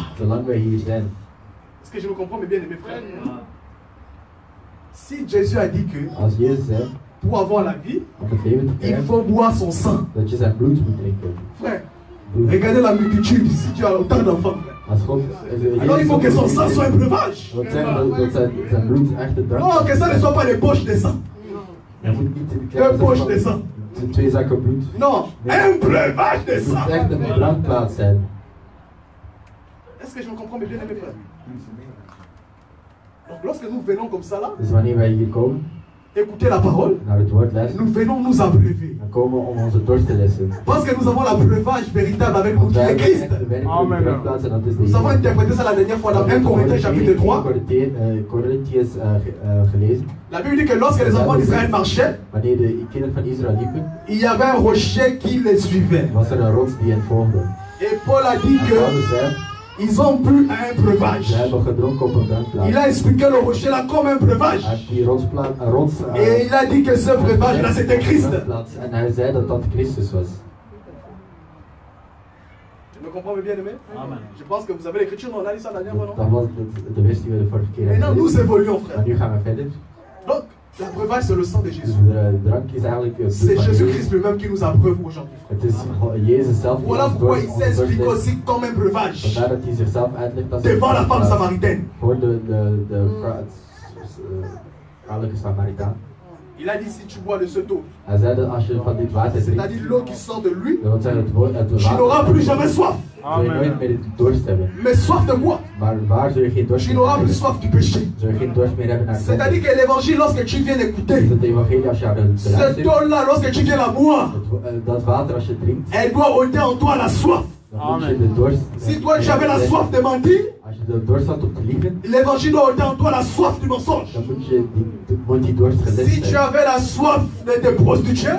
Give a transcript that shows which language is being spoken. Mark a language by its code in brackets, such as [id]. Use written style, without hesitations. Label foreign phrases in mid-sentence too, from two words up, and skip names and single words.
[nl] zolang wij hier zijn. [fr] est-ce que je me comprends, mes bien-aimés frères? Si Jésus a dit que, [nl] Als Jezus zei, [fr] pour avoir la vie, [nl] om het leven te [fr] il [nl] krijgen, [fr] faut boire son sang. [nl] dat je zijn bloed moet drinken. [fr] Frère, regardez la multitude, si tu as autant d'enfants. [nl] Als God, [fr] Alors il faut que son sang soit un breuvage. [nl] Dat wil zeggen dat zijn bloed echt de drank is. [fr] Non, que ça ne soit pas les poches de sang. [nl] Je moet niet [fr] Deux poches de sang. [nl] twee zakken bloed. [fr] Non, un breuvage de [nl] Het moet [fr] sang. [nl] echt een drankplaats zijn. [fr] Est-ce que je me comprends, mes bien-aimés frères? Donc lorsque nous venons comme ça là, [nl] Dus wanneer wij hier komen, [fr] écouter la parole, [nl] naar het woord luisteren, [fr] nous venons nous abreuver. [nl] dan komen we om onze dorst te lessen. [fr] Parce que nous avons l'abreuvage véritable avec nous [nl] Want [fr] qui [nl] wij [fr] est [nl] hebben [fr] Christ. [nl] echt de werkelijke drankplaats en dat is de [fr] Nous avons [nl] Heer. [fr] interprété ça la dernière fois dans 1 Corinthiens chapitre 3. [nl] Corinthians gelezen. [fr] La Bible dit que lorsque les enfants d'Israël marchaient, [nl] Wanneer de kinderen van Israël liepen, [fr] il y avait un rocher qui les suivait. [nl] was er een rots die hen volgde. [fr] Et Paul a dit [nl] En [fr] que [nl] Paulus zei, [fr] ils ont bu un breuvage. [nl] ze hebben gedronken op een drankplaats. [fr] Il a expliqué le rocher là comme un breuvage. [nl] Hij heeft die rots [fr] Et il a dit que ce breuvage là c'était Christ. [nl] en hij zei dat dat Christus was. [fr] Tu me comprends bien aimé? Amen. Je pense que vous avez l'écriture, on a dit ça la dernière fois, [nl] Dat [fr] non? [nl] was de vers die we de vorige keer hebben [fr] Maintenant nous [nl] gelezen. [fr] évoluons [nl] Maar [fr] frère. [nl] nu gaan we verder. [fr] Donc, le breuvage c'est le sang de [nl] Dus [fr] Jésus. [nl] de drank is eigenlijk het bloed [fr] C'est [nl] van [fr] Jésus-Christ [nl] Jezus. [fr] lui-même qui nous abreuve aujourd'hui. [nl] Het is Jezus zelf die [fr] Voilà [nl] ons [fr] pourquoi [nl] door [fr] il [nl] ons [fr] s'explique [nl] doorsteekt. [fr] aussi comme un breuvage [nl] Vandaar dat hij zichzelf uitlegt als [fr] devant la femme [nl] een [fr] samaritaine. [nl] voor de vrouwelijke Samaritaan. [fr] Il a dit si tu bois de cette eau, [nl] Hij zei dat als je van dit water drinkt, [fr] c'est-à-dire l'eau qui sort de lui, [nl] dat wil zeggen het [fr] tu n'auras plus jamais soif. [nl] zul je nooit meer dorst hebben. [fr] Mais soif de quoi? [nl] Maar waar zul je geen dorst [fr] Tu [nl] meer [fr] n'auras [nl] hebben? [fr] plus soif du péché. [nl] Zul je geen dorst meer hebben naar [fr] C'est-à-dire [nl] zonde. [fr] que l'évangile, lorsque tu viens [nl] Dus [fr] d'écouter, [nl] het evangelie als je aan het [fr] cette [nl] luistert, [fr] eau-là, lorsque tu viens la boire, [nl] dat water als je drinkt, [fr] elle doit ôter en toi la soif. [nl] dan moet je de dorst. [fr] Si toi tu avais la soif de mentir, [nl] Als je de dorst had om te liegen, [fr] l'évangile doit ôter en toi la soif du mensonge. [nl] dan moet die dorst gelest [fr] Si tu [nl] zijn. [fr] avais la soif de te prostituer,